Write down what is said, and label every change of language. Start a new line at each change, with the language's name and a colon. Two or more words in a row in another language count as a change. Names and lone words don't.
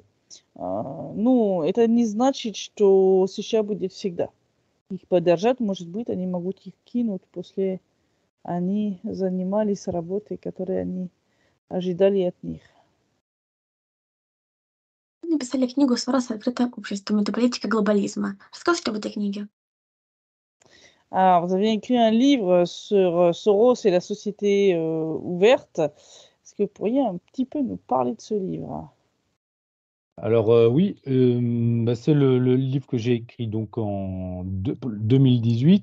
Russian: Ну, это не значит, что США будет всегда их поддержать. Может быть, они могут их кинуть после они занимались работой, которую они ожидали от них. Вы написали книгу «Сорос. Открытое общество. Метаполитика глобализма». Расскажите об этой книге.
French: Vous avez écrit un livre sur Soros et la société ouverte. Est-ce que vous pourriez un petit peu nous parler de ce livre? Alors oui, c'est le livre que j'ai écrit donc en 2018.